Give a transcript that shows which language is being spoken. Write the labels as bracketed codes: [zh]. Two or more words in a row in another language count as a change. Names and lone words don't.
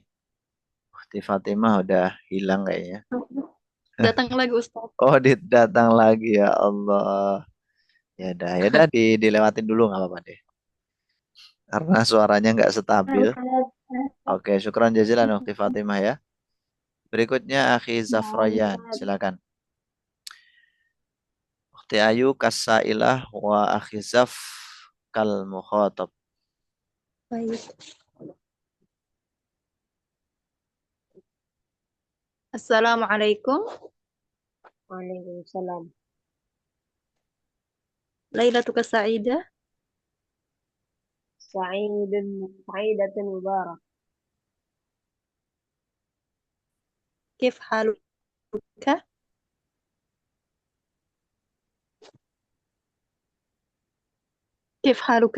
[id] Ukhti Fatimah udah hilang kayaknya. Datang lagi Ustaz. Oh, datang lagi ya Allah. Ya udah dilewatin dulu nggak apa-apa deh. Karena suaranya nggak stabil. Oke, [ar] شكرا جزيلا [id] Ukhti Fatimah ya. Berikutnya Akhi Zafrayan, silakan. [ar] أختي Ayu كسائلة وأخي Zaf كالمخاطب. [id] Baik. Assalamualaikum. Waalaikumsalam. [ar] ليلتك سعيدة. سعيدة مبارك. كيف حالك؟ كيف حالك؟